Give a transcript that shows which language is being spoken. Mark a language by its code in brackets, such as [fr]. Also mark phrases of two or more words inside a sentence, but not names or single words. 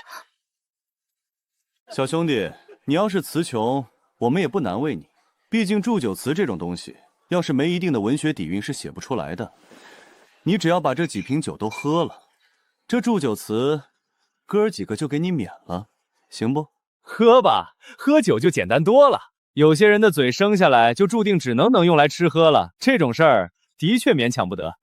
[zh] 小兄弟，你要是詞窮，我們也不難為你，畢竟祝酒詞這種東西，要是沒一定的文學底蘊是寫不出來的。你只要把這幾瓶酒都喝了，這祝酒詞哥兒幾個就給你免了，行不？喝吧，喝酒就簡單多了。有些人的嘴生下來就注定只能用來吃喝了，這種事兒的確勉強不得。